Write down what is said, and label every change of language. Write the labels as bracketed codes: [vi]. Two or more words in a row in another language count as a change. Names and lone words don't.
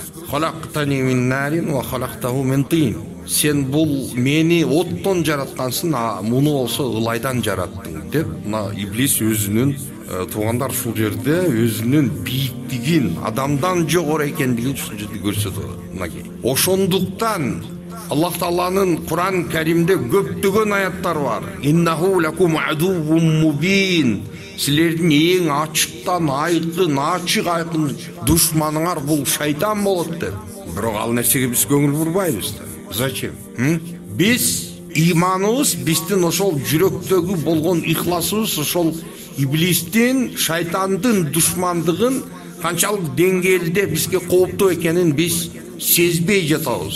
[ar] خلقتني من نار وخلقته من طين. [ky] Сен бул мени оттон жараткансың, муну болсо ылайдан жараттың деп, мына иблис өзүнүн туугандар ушул жерде өзүнүн бийиктигин, адамдан жогору экендигин ушул жерде көрсөтөт. Мынаки ошондуктан Аллах тааланын Куран Каримде көптөгөн аяттар бар. [ar] إنه لكم عدو مبين. [ky] Силердин эң ачыктан айкын, ачык айкын душманыңар бул шайтан болот деп. Бирок ал нерсеге биз көңүл бурбайбыз. [ru] Зачем? [ky] Биз иманыбыз, биздин ошол жүрөктөгү болгон ихласыбыз ошол иблистин, шайтандын душмандыгын канчалык деңгээлде бизге кооптуу экенин биз сезбей жатабыз.